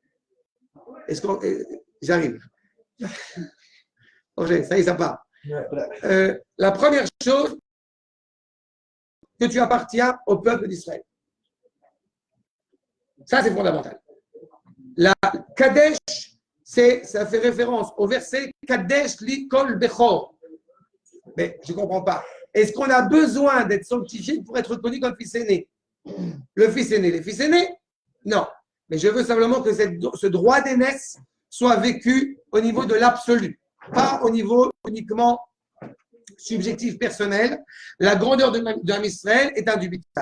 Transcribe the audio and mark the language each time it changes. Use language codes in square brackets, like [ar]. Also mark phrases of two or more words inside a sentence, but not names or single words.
[fr] J'arrive. Okay, ça y est, ça part. La première chose, que tu appartiens au peuple d'Israël. Ça, c'est fondamental. La Kadesh, ça fait référence au verset [he] קדש לי כל בכור. [fr] Mais je ne comprends pas. Est-ce qu'on a besoin d'être sanctifié pour être reconnu comme fils aîné? Le fils aîné, les fils aînés? Non. Mais je veux simplement que ce droit d'aînesse soit vécu au niveau de l'absolu, pas au niveau uniquement subjectif personnel, la grandeur d'un Israël est indubitable.